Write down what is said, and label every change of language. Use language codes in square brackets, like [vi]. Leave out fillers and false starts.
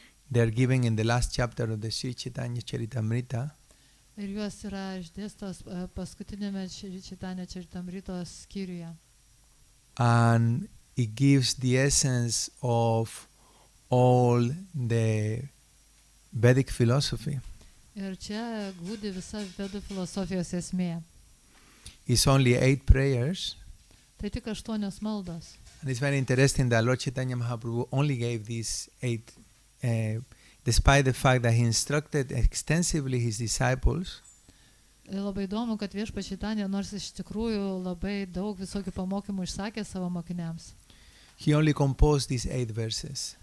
[en] They are given in the last chapter of the Sri Chaitanya Charitamrita. [lt] Ir juos yra išdėstos paskutinėme Čaitanio Čaritamritos skyriuje. [en] And it gives the essence of all the Vedic philosophy. [lt] Ir čia glūdi visa vedų filosofijos esmė. [en] It's only 8 prayers. [lt] Tai tik 8 maldos. [en] And it's very interesting that Lord Chaitanya Mahaprabhu only gave these 8, despite the fact that he instructed extensively his disciples. [lt] Labai įdomu, kad Viešpats Čaitanija, nors iš tikrųjų labai daug visokių pamokymų išsakė savo mokiniams. [en] He only composed these 8 verses.